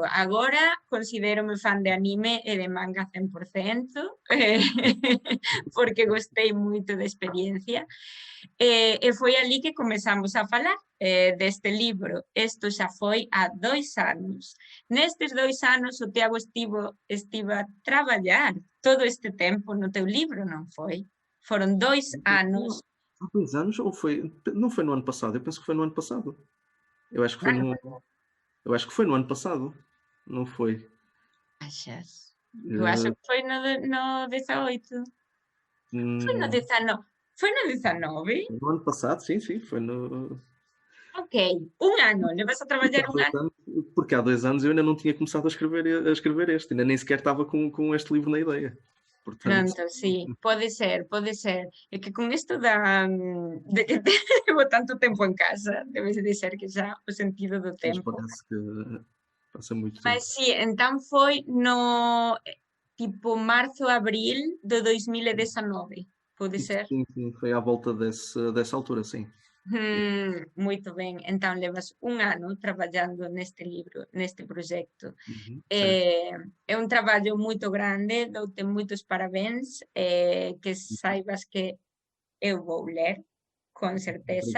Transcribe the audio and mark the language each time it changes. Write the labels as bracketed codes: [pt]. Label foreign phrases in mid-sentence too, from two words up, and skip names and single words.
[gl] Agora considérome fan de anime e de manga 100%, porque gostei moito da experiencia. E foi ali que comezamos a falar deste libro. Isto xa foi há 2 anos. Nestes 2 anos o Tiago estivo a traballar todo este tempo no teu libro, non foi? Foron 2 anos. Há 2 anos ou foi? [pt] Não foi no ano passado, eu penso que foi no ano passado. Eu acho que foi no ano passado, não foi? Achas? Eu acho que foi no 18. Foi no 19. Foi no 19? No ano passado, sim, foi no... Ok, 1 ano, levas a trabalhar 1 ano? Porque há 2 anos eu ainda não tinha começado a escrever este, ainda nem sequer estava com este livro na ideia. Portanto, [gl] Pronto, sí, pode ser. É que con isto de que levo tanto tempo en casa, debes de ser que xa o sentido do [pt] mas [gl] tempo. [pt] parece que passa muito Mas tempo. [gl] sí, entón foi no tipo marzo, abril de 2019, pode ser? [pt] Sim, sim, foi à volta dessa altura, sim. [gl] Moito ben, entón levas un ano traballando neste libro, neste proxecto. [pt] Uhum, certo. [gl] É un traballo moito grande, doute moitos parabéns, que saibas que eu vou ler, con certeza,